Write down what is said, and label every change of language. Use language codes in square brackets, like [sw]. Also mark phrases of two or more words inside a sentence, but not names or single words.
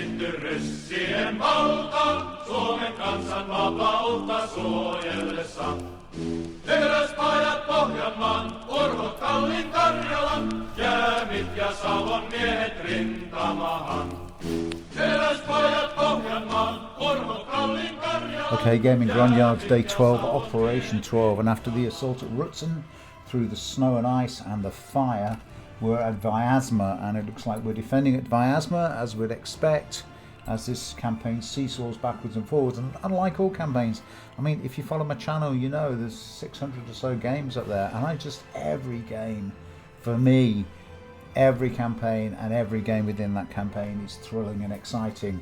[fi] ryssien valta, Suomen kansan vapautta suojellessa. Teräspajat Pohjanmaan, Urhot Kallin Karjalan, Jäämit ja Savon miehet rintamahan. Teräspajat Pohjanmaan, Urhot Kallin Karjalan. [en] Okay, Gaming Groundyards, day 12, Operation 12, and after the assault at Rutzen, through the snow and ice and the fire, we're at Vyazma, and it looks like we're defending at Vyazma, as we'd expect, as this campaign seesaws backwards and forwards. And unlike all campaigns, I mean, if you follow my channel, you know there's 600 or so games up there, and every game, for me, every campaign and every game within that campaign is thrilling and exciting.